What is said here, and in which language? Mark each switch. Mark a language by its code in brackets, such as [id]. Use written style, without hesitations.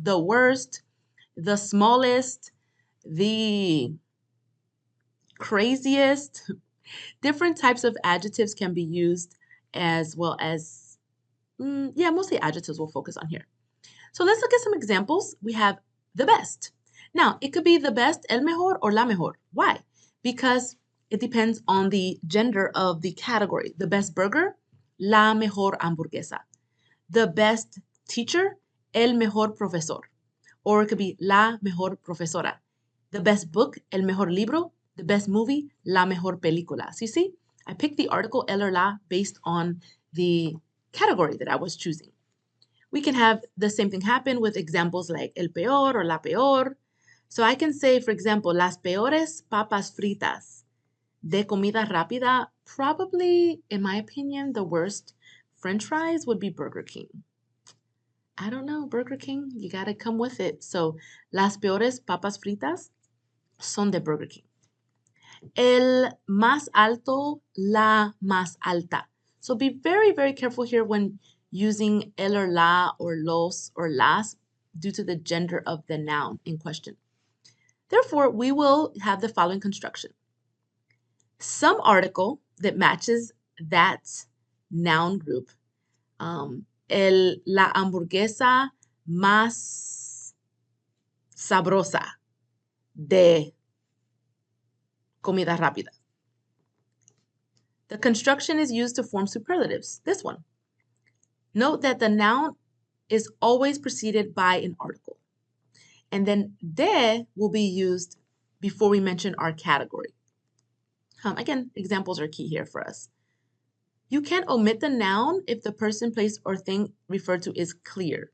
[en] The worst, the smallest, the craziest. Different types of adjectives can be used as well as mostly adjectives we'll focus on here. So let's look at some examples. We have the best. Now, it could be the best, [es] el mejor, [en] or [es] la mejor. [en] Why? Because it depends on the gender of the category. The best burger, [es] la mejor hamburguesa. [en] The best teacher, [es] el mejor profesor. [en] Or it could be [es] la mejor profesora. [en] The best book, [es] el mejor libro. [en] The best movie, [es] la mejor película. [en] So you see, I picked the article el or la based on the category that I was choosing. We can have the same thing happen with examples like [es] el peor [en] or [es] la peor. [en] So I can say, for example, [es] las peores papas fritas de comida rápida. [en] Probably, in my opinion, the worst French fries would be Burger King. I don't know, Burger King, you gotta come with it. [es] So las peores papas fritas son de Burger King. El más alto, la más alta. [en] So be very, very careful here when using el or la or los or las due to the gender of the noun in question. Therefore, we will have the following construction. Some article that matches that noun group. [es] La hamburguesa más sabrosa de comida rápida. [en] The construction is used to form superlatives. This one. Note that the noun is always preceded by an article. And then de will be used before we mention our category. Again, examples are key here for us. You can't omit the noun if the person, place, or thing referred to is clear.